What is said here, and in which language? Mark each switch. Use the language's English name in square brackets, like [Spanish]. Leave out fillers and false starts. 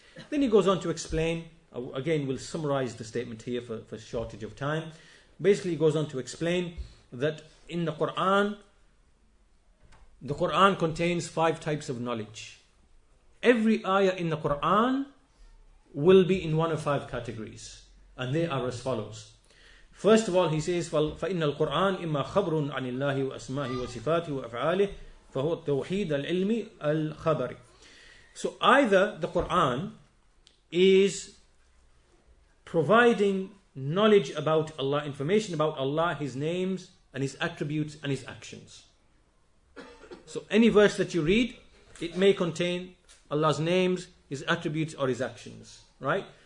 [English] Then he goes on to explain, again we'll summarize the statement here for shortage of time. Basically he goes on to explain that in the Quran contains 5 types of knowledge. Every ayah in the Quran will be in one of 5 categories, and they are as follows. First of all, he says, [Arabic] فَإِنَّ الْقُرْآنِ إِمَّا خَبْرٌ عَنِ اللَّهِ وَأَسْمَائِهِ وَصِفَاتِهِ وَأَفْعَالِهِ فَهُوَ التَّوْحِيدُ الْعِلْمِ الْخَبَرِ. [English] So either the Quran is providing knowledge about Allah, information about Allah, His names and His attributes and His actions. So any verse that you read, it may contain Allah's names, His attributes or His actions, right?